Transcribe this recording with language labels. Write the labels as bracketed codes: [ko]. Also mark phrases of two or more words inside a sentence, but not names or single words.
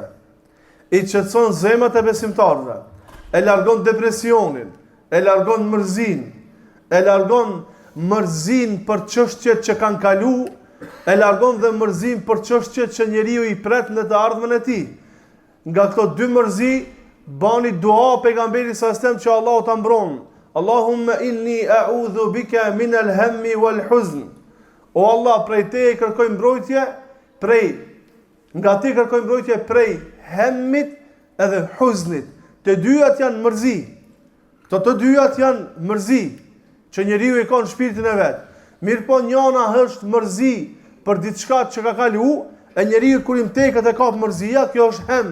[sq] I qetëson zemrat e besimtarëve. E largon depresionin, e largon mërzin, e largon mërzin për çështjet që kanë kalu, e largon dhe mërzin për çështjet që njeriu i pret në të ardhmen e tij. Nga këto dy mërzi, bani dua pejgamberit [ar] صلى الله عليه وسلم [sq] që Allahu ta mbron. [ar] اللهم إني أعوذ بك من الهم والحزن. [sq] O Allah, prej te kërkoj mbrojtje, nga te kërkoj mbrojtje prej hemmit edhe huznit. Të dyjat janë mërzi. Këto të dyjat janë mërzi që njeriu i ka në shpirtin e vet. Mirë po, njëna është mërzi për diçka që ka kalu, e njeriu kur i mteket e ka mërzia, kjo është hem.